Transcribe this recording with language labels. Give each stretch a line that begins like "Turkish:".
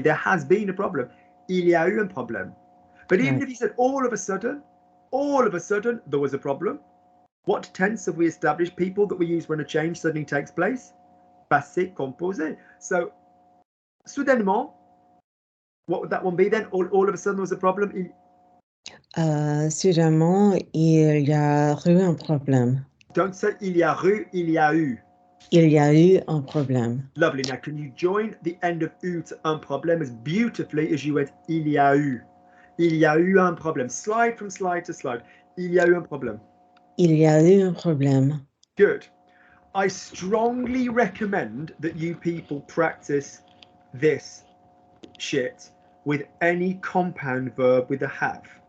English: There has been a problem.
French: Il y a eu un problème.
English: But even if you said all of a sudden, there was a problem. What tense have we established? People that we use when a change suddenly takes place? Passé composé. So, soudainement, what would that one be then? All of a sudden there was a problem.
French: Sûrement, il y a eu un problème.
English: Don't say
French: il y a eu. Il y a eu un problème.
English: Lovely. Now, can you join the end of eu to un problème as beautifully as you went
French: il y a eu? Il y a eu un problème.
English: Slide from slide to slide.
French: Il y a eu un problème. Il y a eu un problème.
English: Good. I strongly recommend that you people practice this shit with any compound verb with a have.